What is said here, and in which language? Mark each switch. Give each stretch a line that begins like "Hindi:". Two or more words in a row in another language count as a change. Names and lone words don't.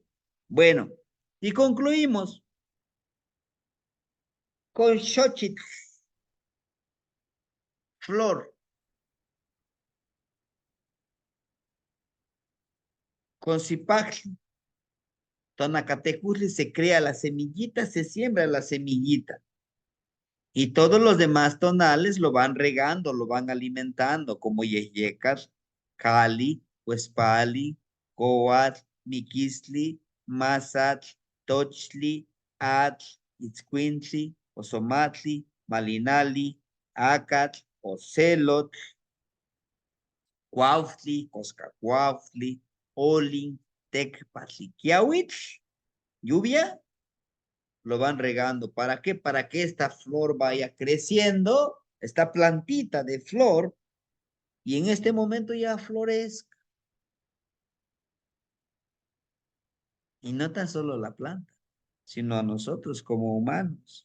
Spanish: Bueno, y concluimos con Xochitl, flor, con Zipacli, Tonacatecuzli se crea la semillita, se siembra la semillita. Y todos los demás tonales lo van regando, lo van alimentando, como Yeyecas, Cali, Huespali, Coatl, Miquistli, Mazatl, Tochli, Atl, Itzcuintli, Osomatli, Malinali, Acatl, Ocelot, Cuautli, Coscacuautli, Olin, Tecpatli, Quiahuitl, lluvia, lo van regando. ¿Para qué? Para que esta flor vaya creciendo, esta plantita de flor, y en este momento ya florezca. Y no tan solo la planta, sino a nosotros como humanos.